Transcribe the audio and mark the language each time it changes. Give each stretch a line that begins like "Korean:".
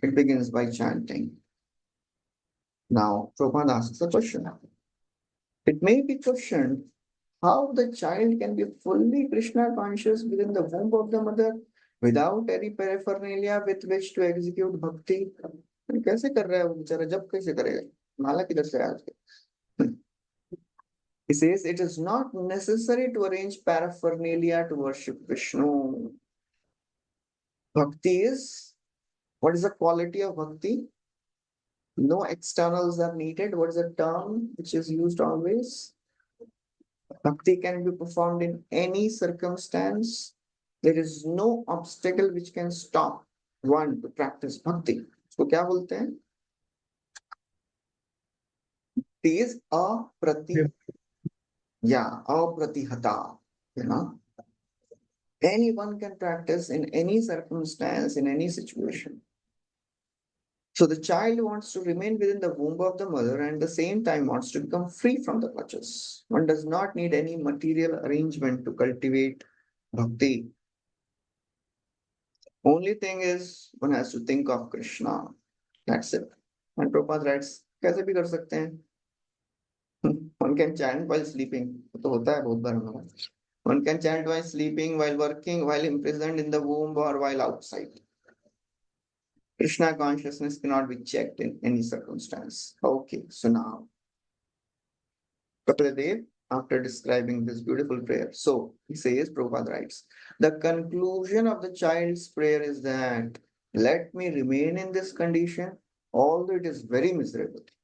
English: It begins by chanting. Now, Prabhupada asks a question. It may be questioned how the child can be fully Krishna conscious within the womb of the mother without any paraphernalia with which to execute bhakti.
Hindi: कैसे कर रहा है वो बेचारा, जब कैसे करेगा, माला किधर से आया उसके?
English: He says it is not necessary to arrange paraphernalia to worship Vishnu. Bhakti is, what is the quality of bhakti? No externals are needed. What is the term which is used always? Bhakti can be performed in any circumstance. There is no obstacle which can stop one to practice bhakti.
Hindi: So क्या बोलते हैं?
English: It is apratihata. Anyone can practice in any circumstance, in any situation. So the child wants to remain within the womb of the mother and at the same time wants to become free from the clutches. One does not need any material arrangement to cultivate bhakti. Only thing is one has to think of Krishna. That's it.
Hindi: And Prabhupada writes, कैसे भी कर सकते हैं? One can chant while sleeping. तो होता है बहुत बार हमारा.
English: One can chant while sleeping, while working, while imprisoned in the womb or while outside. Krishna consciousness cannot be checked in any circumstance. Okay, so now, Kapila, after describing this beautiful prayer, so he says, Prabhupada writes, the conclusion of the child's prayer is that let me remain in this condition, although it is very miserable.